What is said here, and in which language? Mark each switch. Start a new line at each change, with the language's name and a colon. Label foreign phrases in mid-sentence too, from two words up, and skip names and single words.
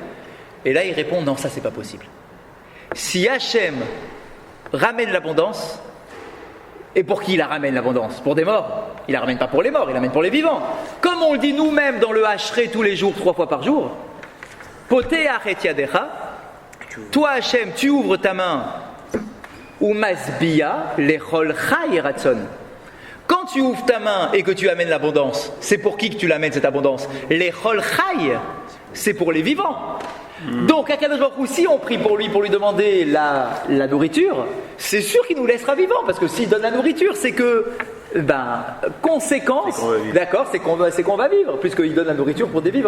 French: Et là, il répond, non, ça, c'est pas possible. Si Hachem ramène l'abondance, et pour qui il la ramène l'abondance ? Pour des morts ? Il la ramène pas pour les morts, il la ramène pour les vivants. Comme on le dit nous-mêmes dans le Hachré tous les jours, 3 fois par jour,
Hebrew: פותח את ידך,
French: toi Hachem, tu ouvres ta main,
Hebrew: ומשביע לכל חי רצון.
French: Quand tu ouvres ta main et que tu amènes l'abondance, c'est pour qui que tu l'amènes cette abondance ?
Hebrew: לכל חי,
French: c'est pour les vivants. Donc, à Kadosh Baruch Hu, si on prie pour lui demander la nourriture, c'est sûr qu'il nous laissera vivants, parce que s'il donne la nourriture, c'est que, conséquence, d'accord, c'est qu'on va vivre, puisqu'il donne la nourriture pour des vivants.